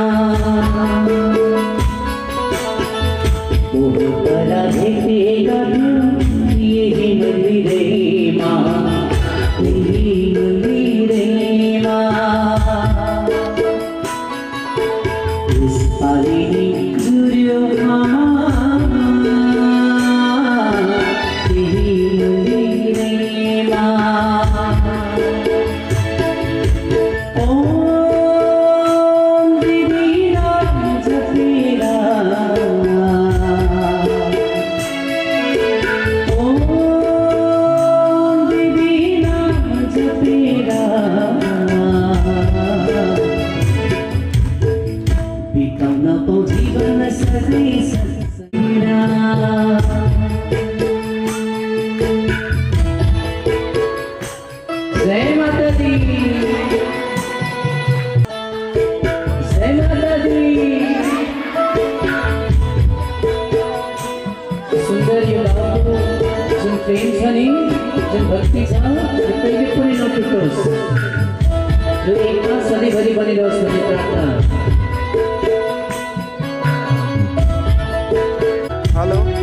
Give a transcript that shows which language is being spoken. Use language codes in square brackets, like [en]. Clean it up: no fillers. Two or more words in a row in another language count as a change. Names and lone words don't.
[ne] पोहोर परा भेटेका थियौँ यही मन्दिरैमा, त्यही मन्दिरैमा, यसपालि नि जुर्यो आमा त्यही मन्दिरैमा। ओम देवी नाम जपेरा, ओम देवी नाम जपेरा बिताउन पाऊँ जीवन सधैँ सत्संगेरा। [hi] जय माता दी, जय माता दी। [ne] सुन्दर यो गाउँको जुन प्रेम छ नि, जुन भक्ति छ, यो कहिले पनि नटुटोस्, यो एकमा सधैँभरि बनिरहोस् भन्ने प्रार्थना। हेलो